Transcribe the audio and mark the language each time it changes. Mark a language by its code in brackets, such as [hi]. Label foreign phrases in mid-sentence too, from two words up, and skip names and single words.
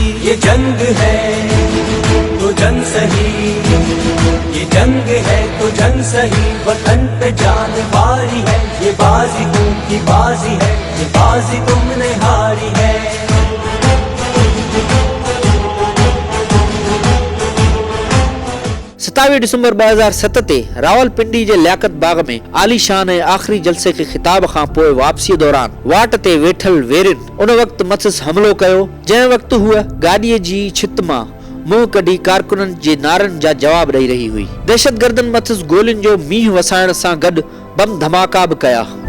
[hi] ये जंग है तो जंग सही, ये जंग है तो जंग सही, वतन पे जान बारी है, ये बाजी तुमकी बाजी है, ये बाजी तुमने हारी है। [sd] 27 दिसंबर 2007 ते रावलपिंडी जे लियाकत बाग में आलीशान ऐं आख़िरी जलसे के खिताब खां पोइ वापसी दौरान वाट ते वेठल वेरिन उन वक्त मथस हमलो कयो, जंहिं वक्त हुआ गाॾीअ जी छित मां मुंह कढी कारकुननि जे नारनि जा जवाब ॾेई रही हुई। दहशतगर्दनि मथस गोलियुनि जो मींहुं वसाइण सां गॾु बम धमाका बि कया।